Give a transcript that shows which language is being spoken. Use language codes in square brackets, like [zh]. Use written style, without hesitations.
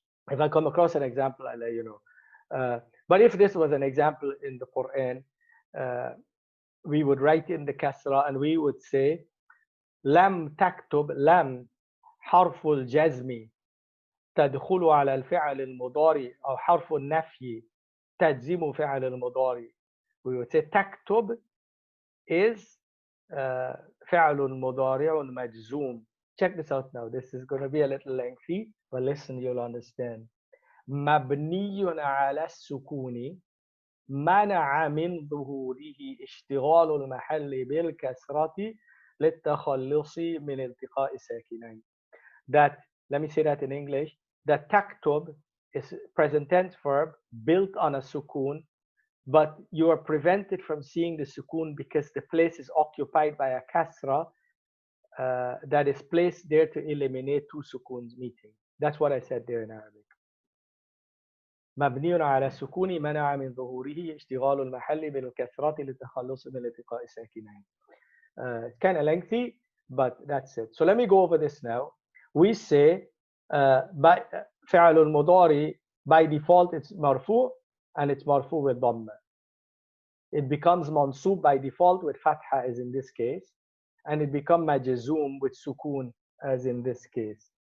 [en] If I come across an example, I'll let you know. But if this was an example in the Quran, we would write in the kasra and we would say [ar] lam taktub, lam harful jazmi تدخل على الفعل المضارع أو حرف النفي تجزم فعل المضارع. [en] We would say تكتب is [ar] فعل مضارع مجزوم. [en] Check this out now. This is going to be a little lengthy, but listen, you'll understand. [ar] مبني على السكون منع من ظهوره اشتغال المحل بالكسرة للتخلص من التقاء الساكنين. [en] That, let me say that in English. The taktub is present tense verb built on a sukun, but you are prevented from seeing the sukun because the place is occupied by a kasra, that is placed there to eliminate two sukoons meeting. That's what I said there in Arabic. [ar] مبني على السكون منع من ظهوره اشتغال المحل بالكسرة للتخلص من التقاء الساكنين. [en] It's kind of lengthy, but that's it. So let me go over this now. We say by فعل المضارع by default it's مرفوع and it's مرفوع with ضمة. It becomes mansub by default with fatha as in this case, and it becomes majzoom with sukun as in this case.